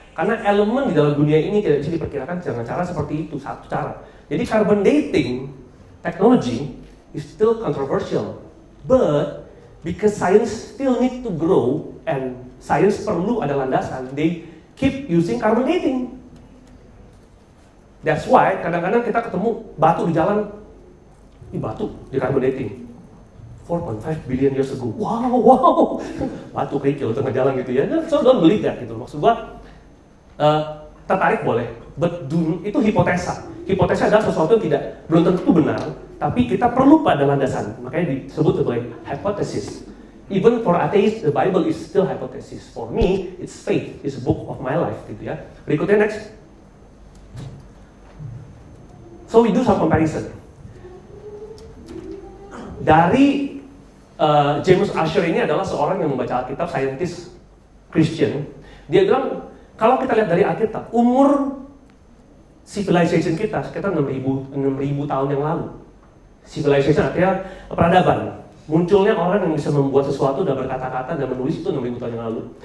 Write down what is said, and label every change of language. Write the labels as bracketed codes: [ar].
[id] Karena elemen di dalam dunia ini tidak bisa diperkirakan dengan cara seperti itu, satu cara. [en] Jadi carbon dating technology is still controversial. But because science still need to grow and [id] science perlu ada landasan, [en] they keep using carbon dating. That's why [id] kadang-kadang kita ketemu batu di jalan, ini batu di carbon dating. [en] 4.5 billion years ago. Wow. [id] Batu kerikil tengah jalan gitu ya. [en] So don't believe that gitu. [id] Maksud gua tertarik boleh, but itu hipotesa. Hipotesa adalah sesuatu yang belum tentu benar, tapi kita perlu pada landasan. Makanya disebut sebagai hypothesis. [en] Even for atheists, the Bible is still hypothesis. For me, it's faith, it's a book of my life, gitu ya. [id] Berikutnya [en] next. So we do some comparison. [id] Dari James Ussher ini adalah seorang yang membaca Alkitab, scientist Christian. Dia bilang, kalau kita lihat dari Alkitab, umur civilization kita sekitar 6.000 tahun yang lalu. Civilization artinya peradaban. Munculnya orang yang bisa membuat sesuatu dan berkata-kata dan menulis itu 6.000 tahun yang lalu.